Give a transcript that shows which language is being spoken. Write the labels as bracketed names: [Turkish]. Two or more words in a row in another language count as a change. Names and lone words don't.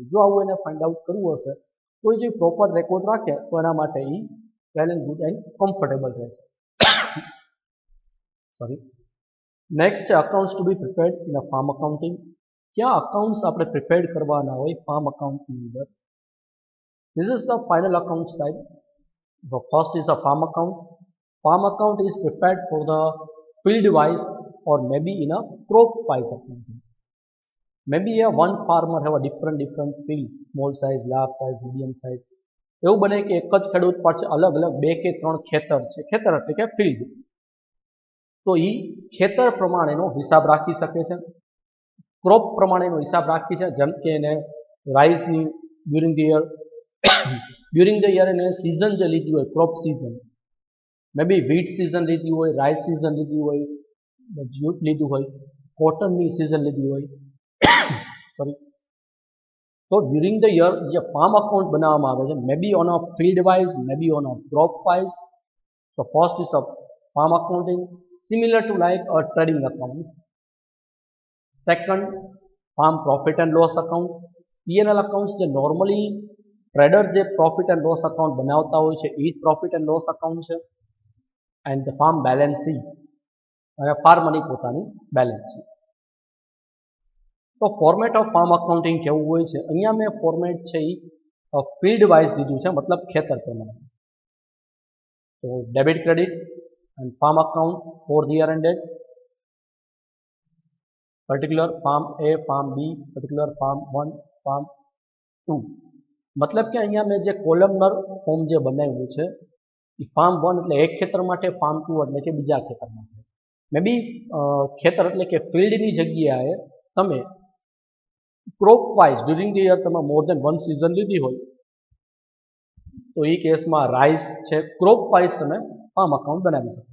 [Gujarati] જો આવું એને [English] find out [Gujarati] કરવું હશે તો એ જે [English] proper record [Gujarati] રાખે તો એના માટે એ [English] well and good and comfortable [Gujarati] રહેશે. સોરી. [English] નેક્સ્ટ છે accounts to be prepared in a farm accounting. [Gujarati] ક્યાં અકાઉન્ટ્સ આપણે પ્રિપેર્ડ કરવાના હોય [English] farm accountની [Gujarati] અંદર? [English] This is the final account type. The first is a farm account. Farm account is prepared for the field wise or maybe in a crop wise accounting. Maybe one farmer have a different field, small size, large size, medium size. [Gujarati] એવું બને કે એક જ ખેડૂત પાસે અલગ અલગ 2 કે 3 ખેતર છે, ખેતર એટલે કે ફિલ્ડ. તો એ ખેતર પ્રમાણેનો હિસાબ રાખી શકે છે, ક્રોપ પ્રમાણેનો હિસાબ રાખી છે. જેમ કે એને રાઈસની [English] during the year [Gujarati] એને સિઝન જે લીધી હોય, [English] crop season, maybe wheat season [Gujarati] લીધી હોય, [English] rice season [Gujarati] લીધી હોય, જ્યુટ લીધું હોય, કોટનની સિઝન લીધી હોય, સોરી. [English] તો during the year [Gujarati] જે farm account બનાવવામાં આવે છે [English] maybe on a field wise, maybe on a crop wise. તો first is a farm accounting, similar to like a trading accounts. Second, farm profit and loss account. P&L accounts જે normally traders જે profit and loss account [Gujarati] બનાવતા હોય છે એ [English] profit and loss account છે. And the farm balance sheet [Gujarati] અને ફાર્મરની પોતાની [English] balance sheet. [Gujarati] તો [English] format of farm accounting [Gujarati] કેવું હોય છે? અહીંયા મેં ફોર્મેટ છે એ [English] field wise [Gujarati] દીધું છે, મતલબ ખેતર પ્રમાણે. [English] તો debit credit and farm account for the year ended. Particular farm A, farm B, particular farm 1, farm 2. [Gujarati] મતલબ કે અહીંયા મેં જે [English] columnar form [Gujarati] જે બનાવ્યું છે એ ફાર્મ 1 એટલે એક ખેતર માટે, ફાર્મ 2 એટલે કે બીજા ખેતર માટે. મે બી ખેતર એટલે કે ફિલ્ડની જગ્યાએ તમે [English] crop wise during the year [Gujarati] તમે [English] more than 1 season [Gujarati] લીધી હોય તો એ કેસમાં રાઈસ છે, ક્રોપ વાઇઝ તમે [English] farm account [Gujarati] બનાવી શકો.